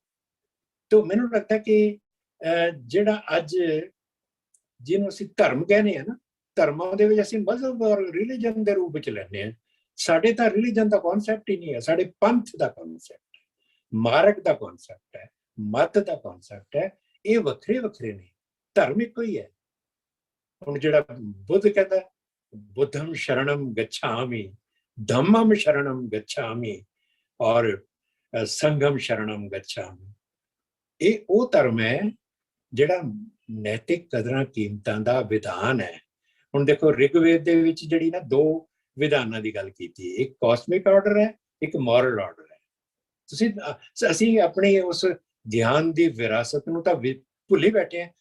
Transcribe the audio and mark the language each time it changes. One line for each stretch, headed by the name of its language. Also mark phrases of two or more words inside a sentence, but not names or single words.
Punjabi: ਤਾਂ ਮੈਨੂੰ ਲੱਗਦਾ ਕਿ ਜਿਹੜਾ ਅੱਜ ਜਿਹਨੂੰ ਅਸੀਂ ਧਰਮ ਕਹਿੰਦੇ ਆ ਨਾ, ਧਰਮਾਂ ਦੇ ਵਿੱਚ ਅਸੀਂ
Urdu: مذہب اور
Punjabi: ਰਿਲੀਜਨ ਦੇ ਰੂਪ ਵਿੱਚ ਲੈਂਦੇ ਹਾਂ। ਸਾਡੇ ਤਾਂ ਰਿਲੀਜਨ ਦਾ ਕਨਸੈਪਟ ਹੀ ਨਹੀਂ ਹੈ, ਸਾਡੇ ਪੰਥ ਦਾ ਕਨਸੈਪਟ ਹੈ, ਮਾਰਗ ਦਾ ਕਨਸੈਪਟ ਹੈ, ਮਤ ਦਾ ਕਨਸੈਪਟ ਹੈ। ਇਹ ਵੱਖਰੇ ਵੱਖਰੇ ਨੇ, ਧਰਮ ਇੱਕੋ ਹੀ ਹੈ। ਹੁਣ ਜਿਹੜਾ ਬੁੱਧ ਕਹਿੰਦਾ
Pali: बुद्धम शरणम गच्छामि, धम्मम शरणम गच्छामि और संघम शरणम गच्छामि।
Punjabi: ਇਹ ਉਹ ਧਰਮ ਹੈ ਜਿਹੜਾ ਨੈਤਿਕ ਕਦਰਾਂ ਕੀਮਤਾਂ ਦਾ ਵਿਧਾਨ ਹੈ। ਹੁਣ ਦੇਖੋ ਰਿਗਵੇਦ ਦੇ ਵਿੱਚ ਜਿਹੜੀ ਨਾ ਦੋ ਵਿਧਾਨਾਂ ਦੀ ਗੱਲ ਕੀਤੀ, ਇੱਕ
English: cosmic order
Punjabi: ਹੈ, ਇੱਕ
English: moral order
Punjabi: ਹੈ। ਅਸੀਂ ਆਪਣੀ ਉਸ ਗਿਆਨ ਦੀ ਵਿਰਾਸਤ ਨੂੰ ਤਾਂ ਭੁੱਲ ਹੀ ਬੈਠੇ ਹਾਂ।